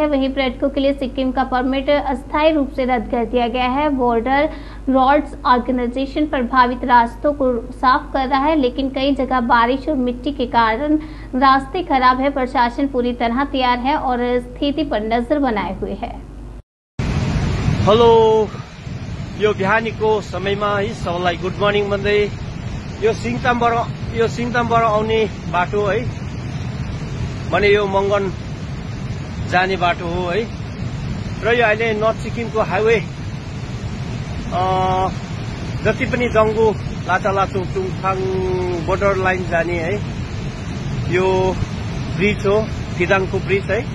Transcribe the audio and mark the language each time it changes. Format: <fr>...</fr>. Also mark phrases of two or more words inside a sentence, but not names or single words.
<hi>वहीं पर्यटकों के लिए सिक्किम का परमिट अस्थायी रूप से रद्द कर दिया गया है। बॉर्डर रोड्स ऑर्गेनाइजेशन प्रभावित रास्तों को साफ कर रहा है, लेकिन कई जगह बारिश और मिट्टी के कारण रास्ते खराब है। प्रशासन पूरी तरह तैयार है और स्थिति पर नजर बनाए हुए है।</hi> <ne>हेलो, यो बिहानीको समयमा है सबैलाई</ne> <en>good morning</en> <ne>भन्दै यो सिङतामबाट आउने बाटो है, भने यो मंगन जाने बाटो हो है। र यो अहिले नर्थ सिक्किमको हाईवे जति पनि जंगु लाचालाचुङ टुङथाङ</ne> <en>border line</en> <ne>जाने है, यो ब्रिज हो, किदाङको ब्रिज है।</ne>